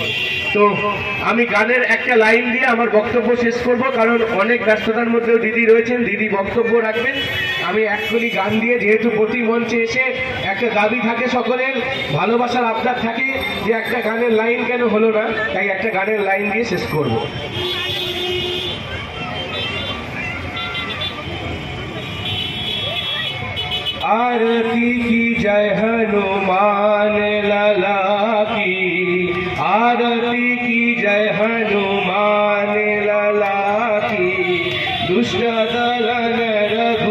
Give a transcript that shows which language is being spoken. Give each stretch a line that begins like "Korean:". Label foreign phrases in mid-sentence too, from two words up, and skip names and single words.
Bangla: তো আমি গানের একটা লাইন দিয়ে আমার বক্তব্য শেষ করব, কারণ অনেক ব্যস্ততার মধ্যেও দিদি রয়েছেন, দিদি বক্তব্য রাখবেন। আমি এক্ষুনি গান দিয়ে, যেহেতু প্রতি মঞ্চে এসে একটা দাবি থাকে সকলের, ভালোবাসার আবদার থাকে যে একটা গানের লাইন কেন হলো না, তাই একটা গানের লাইন দিয়ে শেষ করব।
Hindi: आरती की जय हनुमान लाला की, आरती की जय हनुमान लाला की, दुष्ट दलन